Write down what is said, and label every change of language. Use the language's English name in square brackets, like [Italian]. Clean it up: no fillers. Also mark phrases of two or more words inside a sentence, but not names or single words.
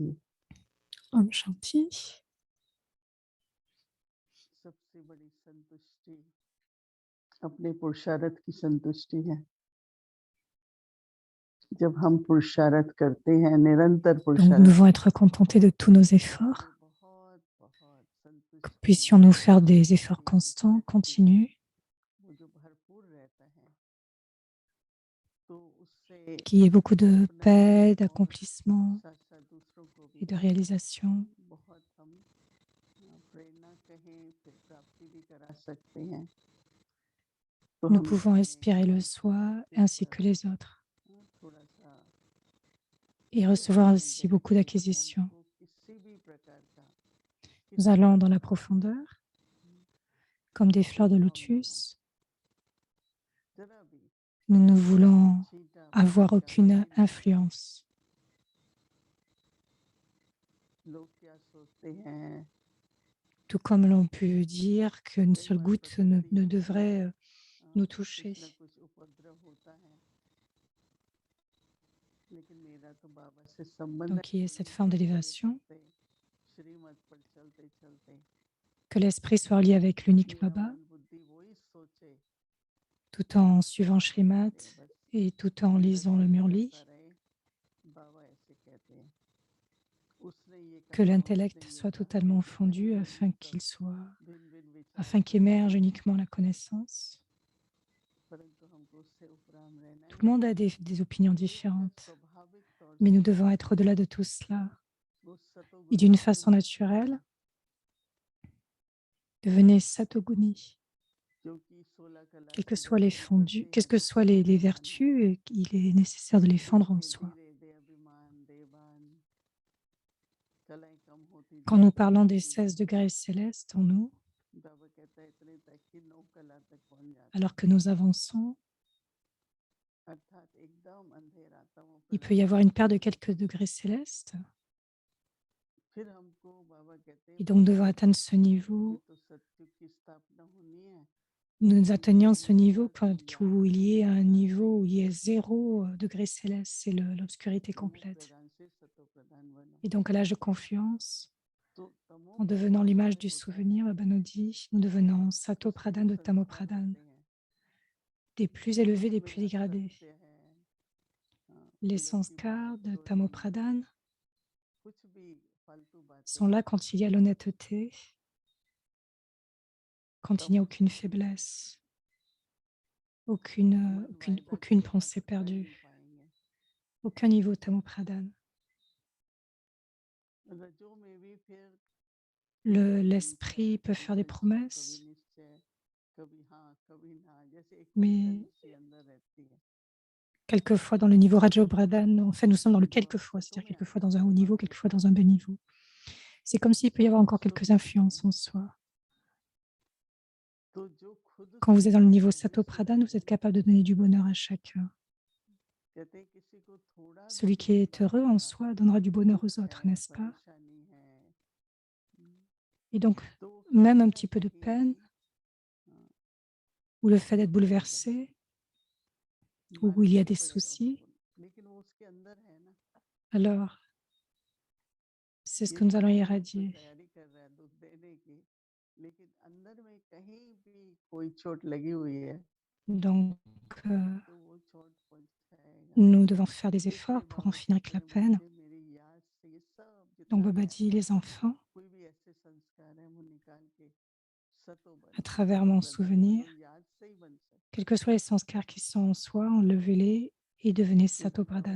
[Hindi] ओम शांति. सबसे बड़ी संतुष्टि अपने पुरुषार्थ की संतुष्टि है। जब हम पुरुषार्थ करते हैं, निरंतर [French] Donc nous [Hindi] पुरुषार्थ, [French] devons être contentés de tous nos efforts, que puissions-nous faire des efforts constants, continus, [Hindi] वो जो भरपूर रहता है, तो उससे [French] qu'il y ait beaucoup de [Hindi] अपना [French] paix, [Hindi] और [French] d'accomplissement [Hindi] साथ साथ दूसरों को भी [French] et de réalisation. [Hindi] बहुत हम प्रेरणा कहें, फिर प्राप्ति भी करा सकते हैं। तो [French] Nous [Hindi] हम [French] pouvons inspirer le soi ainsi que les autres [Hindi] थोड़ा सा [French] et recevoir aussi beaucoup d'acquisitions. [Hindi] हमको किसी भी प्रकार का [French] Nous allons dans la profondeur, comme des fleurs de lotus. [Hindi] जरा भी [French] Nous ne voulons [Hindi] छींटा [French] avoir aucune influence. [Hindi] लोग क्या सोचते हैं, [French] Tout comme l'on peut dire qu'une seule goutte ne devrait nous toucher. [Hindi] कुछ न कुछ उपद्रव होता है, लेकिन मेरा तो बाबा से संबंध [French] Donc, il y ait cette forme d'élévation, [Hindi] श्रीमत पर चलते चलते [French] que l'esprit soit lié avec l'unique [Hindi] मेरा Baba, मन बुद्धि वही सोचे, [French] tout en suivant Shrimat [Hindi] बस [French] et tout en lisant le Murli, [Hindi] करता रहे। बाबा ऐसे कहते हैं, उसने ये [French] que [Hindi] कहा, [French] l'intellect [Hindi] उसने ये [French] soit [Hindi] कहा, [French] totalement fondu afin qu'émerge uniquement la connaissance. [Hindi] परंतु हमको उससे उपराम रहना [French] Tout le [Hindi] है। [French] monde a des opinions différentes, [Hindi] स्वाभाविक तौर [French] mais nous [Hindi] से [French] devons être au-delà de tout cela. [Hindi] वो [French] Et [Hindi] सतोगुण [French] d'une [Hindi] होके [French] façon naturelle, devenez Satoguni. [Hindi] क्योंकि 16 कला [French] Quels que [Hindi] की [French] soient [Hindi] जब [French] les [Hindi] हम [French] fondus, [Hindi] करते [French] quelles [Hindi] हैं [French] que soient les vertus, il est nécessaire de les fondre en [Hindi] धीरे [French] soi. [Hindi] धीरे दे अभिमान देवान कलाएं कम होती [French] Quand nous [Hindi] जाती [French] parlons des [Hindi] जाती [French] 16 degrés célestes en nous, [Hindi] बाबा कहता है इतने तक कि 9 कला तक पहुंच जाते [French] alors que nous avançons, [Hindi] अर्थात एकदम अंधेरा तमो [French] il peut y [Hindi] प्रधान [French] avoir une paire de quelques degrés célestes. [Hindi] फिर हमको बाबा कहते हैं [French] Et donc, devant atteindre ce [Hindi] ये [French] niveau, [Hindi] तो सत्युग की स्थापना होनी है, [French] nous atteignons ce niveau où il y ait un niveau où il y ait 0 degré céleste, c'est l'obscurité [Hindi] तमो [French] complète. [Hindi] प्रधान से सतो प्रधान बनो। [French] Et donc, à l'âge de confiance, [Hindi] तो तमो [French] en devenant [Hindi] प्रधान [French] l'image [Hindi] जो [French] du [Hindi] होता [French] souvenir, [Hindi] है [French] Baba nous dit, nous devenons Sato [Hindi] उसके [French] Pradhan [Hindi] जो [French] de Tamo [Hindi] संस्कार [French] Pradhan, [Hindi] होते हैं, [French] des plus élevés, des [Hindi] उसमें [French] plus dégradés. [Hindi] असत्य है, [French] Les [Hindi] जबकि [French] sanskars [Hindi] बाहर [French] de [Hindi] चोरी [French] Tamo Pradhan [Hindi] कुछ भी फालतू बातें [French] sont là quand il y a l'honnêteté, quand il n'y a aucune faiblesse, aucune pensée perdue, aucun niveau Tamo Pradhan. [Hindi] रजों में भी फिर [French] L'esprit peut faire des promesses, [Hindi] कभी हाँ कभी ना, जैसे एक [French] mais [Hindi] सी अंदर रहती है। [French] quelquefois dans le niveau Rajo Pradhan, en fait, nous sommes dans le quelquefois, c'est-à-dire quelquefois dans un haut niveau, quelquefois dans un bas niveau. C'est comme s'il peut y avoir encore quelques influences en soi. [Hindi] तो जो खुद [French] Quand vous êtes dans le niveau [Hindi] सुखी है, [French] Sato Pradhan, vous êtes capable de donner du bonheur à chacun. [Hindi] कहते हैं किसी को थोड़ा भी [French] Celui qui est heureux en soi donnera du bonheur aux autres, n'est-ce pas? [Hindi] परेशानी है, [French] Et donc, [Hindi] तो वो [French] même [Hindi] कहीं [French] un [Hindi] ना [French] petit peu de [Hindi] कहीं [French] peine, ou le fait d'être bouleversé, ou où il y a [Hindi] मानना [French] des [Hindi] पड़ेगा [French] soucis, [Hindi] उसको, लेकिन वो उसके अंदर है ना, [French] alors c'est ce [Hindi] ये [French] que nous allons [Hindi] बाहर में उसमें [French] irradier. [Hindi] तैयारी कर रहा है दूध देने की, लेकिन अंदर में कहीं भी कोई चोट लगी हुई है, [French] Donc, [Hindi] तो वो [French] nous devons faire des efforts pour en finir avec la peine. Donc Baba dit, les enfants, à travers mon souvenir, quels que soient les sanskars qui sont en soi, enlevez-les et devenez Sato Pradhan.